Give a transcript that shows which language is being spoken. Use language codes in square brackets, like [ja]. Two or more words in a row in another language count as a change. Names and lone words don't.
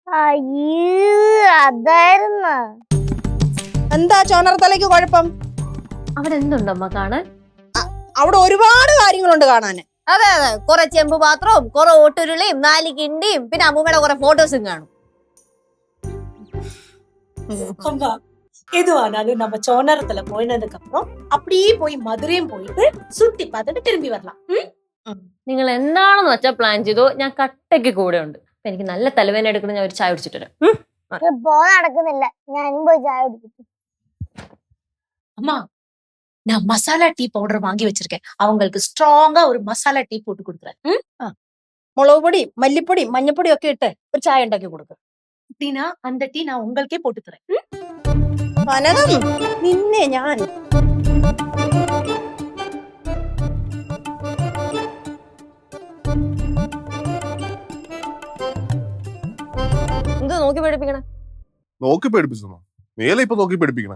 [ml] അതായിരുന്നു. എന്താ ചോനറത്തലയ്ക്ക് കുഴപ്പം? അവിടെ എന്തുണ്ടമ്മ കാണാൻ? അവിടെ ഒരുപാട് കാര്യങ്ങളുണ്ട് കാണാന്. അതെ അതെ, കുറെ ചെമ്പ് പാത്രവും കുറെ ഓട്ടുരുളിയും 4 കിണ്ടിയും പിന്നെ അമ്മൂമ്മയുടെ കുറെ ഫോട്ടോസും കാണും. [ta] அம்மா எதுவானாலும் நம்ம சோனரத்துல போயினதுக்கு அப்புறம் அப்படியே போய் மதுரையும் போயிட்டு சுத்தி பார்த்துட்டு திரும்பி வரலாம். [ml] നിങ്ങൾ എന്താണെന്ന് വെച്ചാൽ പ്ലാൻ ചെയ്തോ, ഞാൻ കട്ടയ്ക്ക് കൂടെ ഉണ്ട്. എനിക്ക് നല്ല തലവേദന എടുക്കണം, ഞാൻ ഒരു ചായ കുടിച്ചിട്ട് വരാം. ട്രിപ്പ് നടക്കുന്നില്ല, ഞാനും പോയി ചായ കുടിക്കും. [ta] அம்மா நான் மசாலா டீ பவுடர் வாங்கி வச்சிருக்கேன், அவங்களுக்கு ஸ்ட்ராங்கா ஒரு மசாலா டீ போட்டு கொடுக்குறேன். [ml] മുളക് പൊടി മല്ലിപ്പൊടി മഞ്ഞപ്പൊടി ഒക്കെ ഇട്ട് ഒരു ചായ ഉണ്ടാക്കി കൊടുക്കും. [ta] அப்படின்னா அந்த டீ நான் உங்களுக்கே போட்டு தரேன். [ml] കനകം നിന്നെ ഞാൻ എന്ത് നോക്കി പേടിപ്പിക്കണേ? നോക്കി പേടിപ്പിച്ചോ? നീയല്ലേ ഇപ്പൊ നോക്കി പേടിപ്പിക്കണേ?